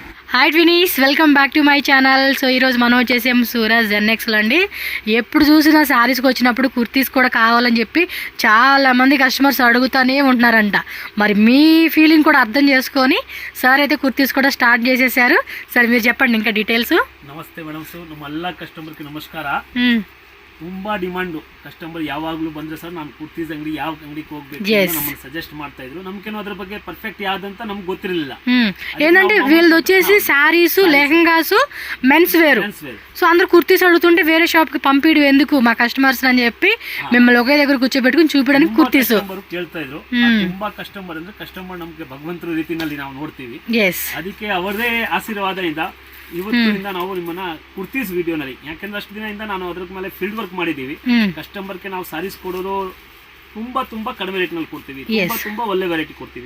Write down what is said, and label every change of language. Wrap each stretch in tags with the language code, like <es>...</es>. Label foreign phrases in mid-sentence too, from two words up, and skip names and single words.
<en>Hi twinies, welcome back to my channel.</en> <te>సో ఈరోజు మనం వచ్చేసాము సూరజ్ జెన్ఎక్స్లో అండి. ఎప్పుడు చూసినా శారీస్కి వచ్చినప్పుడు కుర్తీస్ కూడా కావాలని చెప్పి చాలామంది కస్టమర్స్ అడుగుతూనే ఉంటున్నారంట. మరి మీ ఫీలింగ్ కూడా అర్థం చేసుకొని సార్ అయితే కుర్తీస్ కూడా స్టార్ట్ చేసేసారు. సార్ మీరు చెప్పండి ఇంకా డీటెయిల్స్.</te> <kn>ನಮಸ್ತೆ ಮೇಡಮ್. ಸೊ ನಮ್ಮೆಲ್ಲ ಕಸ್ಟಮರ್ಗೆ ನಮಸ್ಕಾರ. ತುಂಬಾ</kn> <en>demand customer</en> <kn>ಯಾವಾಗಲೂ ಬಂದ್ರೆ ಸರ್ ನಾನು ಕುರ್ತೀಸ್ ಅಂಗಡಿ ಯಾವ ಅಂಗಡಿಗೆ ಹೋಗ್ಬೇಕು ನಮ್ಮನ್ನು ಸಜೆಸ್ಟ್ ಮಾಡ್ತಾ ಇದ್ರು. ನಮ್ಗೇನು ಅದ್ರ ಬಗ್ಗೆ ಪರ್ಫೆಕ್ಟ್ ಯಾವ್ದಂತ ನಮ್ಗೆ ಗೊತ್ತಿರಲಿಲ್ಲ.</kn> <te>ఏంటంటే వీళ్ళది వచ్చేసి శారీస్, లెహంగాస్,</te> <en>mens wear.</en> <te>సో అందరు కుర్తీస్ అడుగుతుంటే వేరే షాప్ కి పంపిడు ఎందుకు మా కస్టమర్స్ అని చెప్పి మిమ్మల్ని ఒకే దగ్గర కూర్చోబెట్టుకుని చూపించడానికి కుర్తీస్</te> <kn>ಕೇಳ್ತಾ ಇದ್ರು. ತುಂಬಾ ಕಸ್ಟಮರ್ ಅಂದ್ರೆ ಕಸ್ಟಮರ್ ನಮ್ಗೆ ಭಗವಂತರ ರೀತಿನಲ್ಲಿ ನಾವು ನೋಡ್ತೀವಿ. ಅದಕ್ಕೆ ಅವರದೇ ಆಶೀರ್ವಾದದಿಂದ ಇವತ್ತಿನಿಂದ ನಾವು ನಿಮ್ಮನ್ನ ಕುರ್ತೀಸ್ ವಿಡಿಯೋನಲ್ಲಿ, ಯಾಕಂದ್ರೆ ಅಷ್ಟು ದಿನದಿಂದ ನಾನು ಅದ್ರ ಮೇಲೆ</kn> <en>field work</en> <kn>ಮಾಡಿದೀವಿ. ಕಸ್ಟಮರ್ಗೆ ನಾವು ಸಾರೀಸ್ ಕೊಡೋದು ತುಂಬಾ ಕಡಿಮೆ ರೇಟ್ ನಲ್ಲಿ ಕೊಡ್ತೀವಿ, ತುಂಬಾ ಒಳ್ಳೆ ವೆರೈಟಿ ಕೊಡ್ತೀವಿ.</kn>